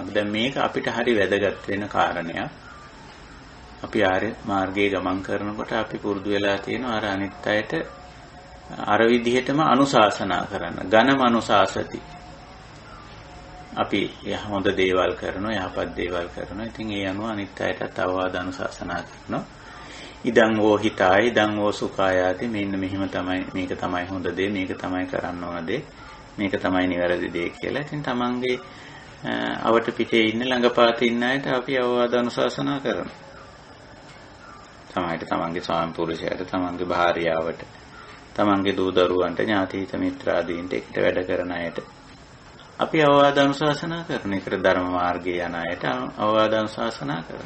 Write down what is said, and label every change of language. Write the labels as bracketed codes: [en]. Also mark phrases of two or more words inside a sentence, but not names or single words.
[si] දැන් මේක අපිට හරි වැදගත් වෙන කාරණයක්. අපි ආර්ය මාර්ගයේ ගමන් කරනකොට අපි පුරුදු වෙලා තියෙනවා අර අනිත් අයට අර විදිහටම අනුශාසනා කරන්න. [pi] ඝනම අනුශාසති. [si] අපි හොඳ දේවල් කරනවා, යහපත් දේවල් කරනවා. ඉතින් ඒ අනුව අනිත් අයටත් අවවාද අනුශාසනා කරනවා. [pi] ඉදං වෝ හිතාය ඉදං වෝ සුඛායාති. [si] මෙන්න මෙහිම තමයි, මේක තමයි හොඳ දේ, මේක තමයි කරන්න ඕන දේ, මේක තමයි නිවැරදි දේ කියලා. ඉතින් තමන්ගේ අවට පිටේ ඉන්න ළඟපාත ඉන්න අයට අපි අවවාද අනුශාසනා කරනවා. තමයි තමන්ගේ ස්වාමි පුරුෂයාට, තමන්ගේ භාර්යාවට, තමන්ගේ දූ දරුවන්ට, ඥාති හිත මිත්‍රාදීන්ට, එකට වැඩ කරන අයට අපි අවවාද අනුශාසනා කරන එකට ධර්ම මාර්ගයේ යන අයට අවවාද අනුශාසනා කරනවා.